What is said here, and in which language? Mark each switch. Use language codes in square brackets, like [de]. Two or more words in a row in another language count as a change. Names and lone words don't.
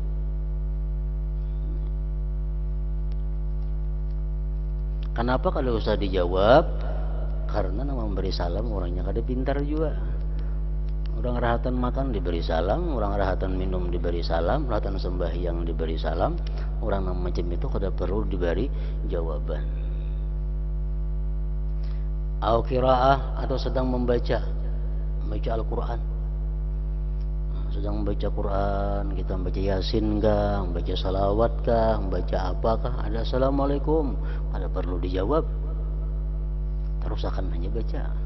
[bjn] Kenapa kalau usah dijawab? Karena nang memberi salam orangnya kada pintar juga. Orang rahatan makan diberi salam, orang rahatan minum diberi salam, rahatan sembahyang diberi salam. Orang yang macam itu kada perlu diberi jawaban. [ar] أو قراءة [bjn] atau sedang membaca Al-Quran. Sedang membaca Quran, kita membaca Yasin kah, membaca salawat kah, membaca apakah, ada assalamualaikum, kada perlu dijawab. Terus akan hanya baca.